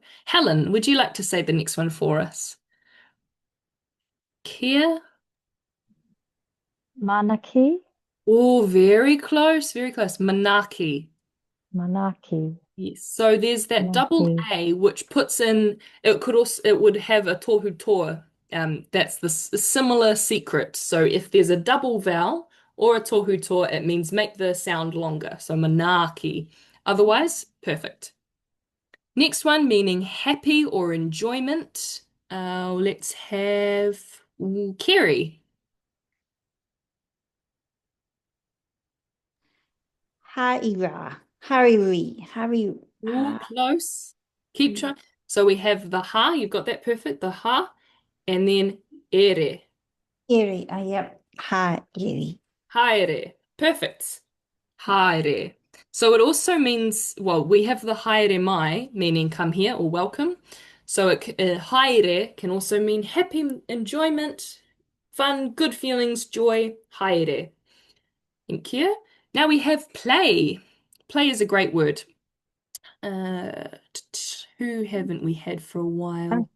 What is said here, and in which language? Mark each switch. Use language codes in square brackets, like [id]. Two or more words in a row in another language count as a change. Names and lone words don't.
[en] Helen, would you like to say the next one for us? Care. Manaki. Oh, very close, very close. Manaki. Manaki. Yes. So there's that double Manaki. A which puts in it would have a [mi] tohu toa. [en] That's the similar secret. So if there's a double vowel or a [mi] tohu toa, [en] it means make the sound longer. So manaki. Otherwise, perfect. Next one meaning happy or enjoyment. Let's have Kerry. [mi] Haira. Hariri. Hari. [en] Ooh, close. Keep trying. So we have the ha, you've got that perfect, the ha, and then ere. Eri. Yep. Hi, Eri. Haere. Perfect. Haere. So it also means, well, we have the [mi] haere mai, [en] meaning come here or welcome. So haere can also mean happy enjoyment, fun, good feelings, joy. Haere. Thank you. Now we have play. Play is a great word. Who haven't we had for a while?